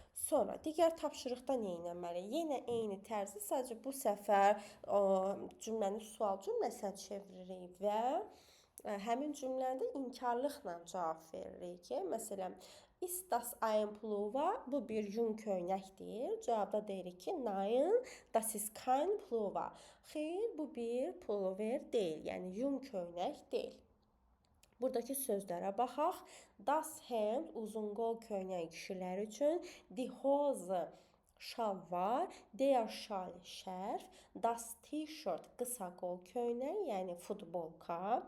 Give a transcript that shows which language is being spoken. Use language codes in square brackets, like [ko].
[az] Sonra digər tapşırıqda nə etməliyik? Yenə eyni tərzdə, sadəcə bu səfər cümləni sual cümləsinə çeviririk və həmin cümlədə inkarlıqla cavab veririk ki, məsələn, [de] ist das ein Pullover? [az] Bu bir yun köynəkdir. Cavabda deyirik ki, [de] nein, das ist kein Pullover. [az] Xeyr, bu bir pullover deyil, yəni yun köynək deyil. Buradakı sözlərə baxaq. Das Hemd uzun qol köynək kişilər üçün, die Hose şalvar, der Schal şərf, das T-shirt qısa qol köynək, yəni futbolka,